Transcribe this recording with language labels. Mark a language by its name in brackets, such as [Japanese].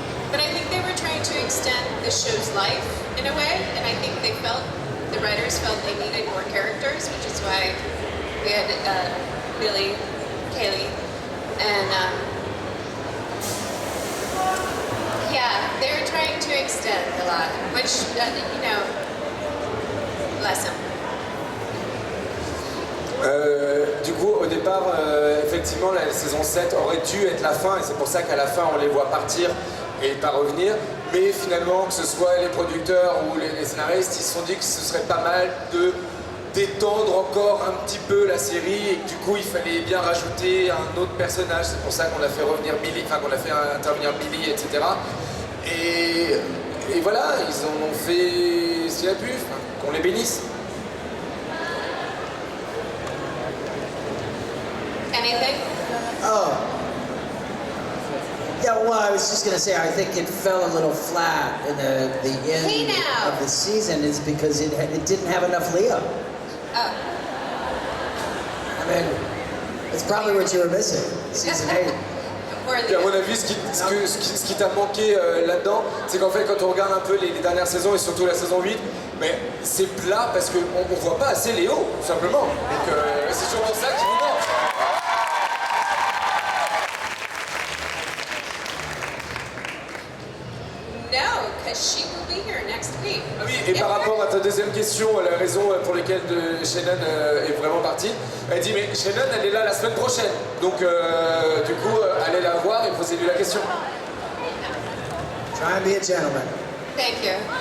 [English] But I think they were trying to extend the show's life in a way, and I think the writers felt they needed more characters, which is why we had Billy, Kaylee, and yeah, they were trying to extend a lot, which, you know, bless them. [French] Du coup, au départ, effectivement, la saison 7 aurait dû être la fin, et c'est pour ça qu'à la fin, on les voit partir et pas revenir. Mais finalement, que ce soit les producteurs ou les scénaristes, ils se sont dit que ce serait pas mal de d'étendre encore un petit peu la série, et que du coup, il fallait bien rajouter un autre personnage. C'est pour ça qu'on a fait revenir Billy, enfin qu'on a fait intervenir Billy, etc. Et voilà, ils en ont fait ce qu'il a pu, qu'on les bénisse. [English] Anything? Oh. Yeah, well, I was just going to say, I think it fell a little flat in the end Hey now. of the season is because it didn't have enough Leo. Oh. I mean, it's probably what you were missing, season 8. Or [French] Et à mon avis, ce qui t'a manqué là-dedans, c'est qu'en fait, quand on regarde un peu les dernières saisons, et surtout la saison 8, mais c'est plat parce qu'on ne voit pas assez Léo, tout simplement. Donc c'est sûrement ça qui vous manque. [English] No, because she will be here next week. [French] Ah oui, et par rapport à ta deuxième question, la raison pour laquelle Shannon est vraiment partie, elle dit mais Shannon elle est là la semaine prochaine, donc du coup allez la voir et posez-lui la question. [English] Try and be a gentleman. Thank you.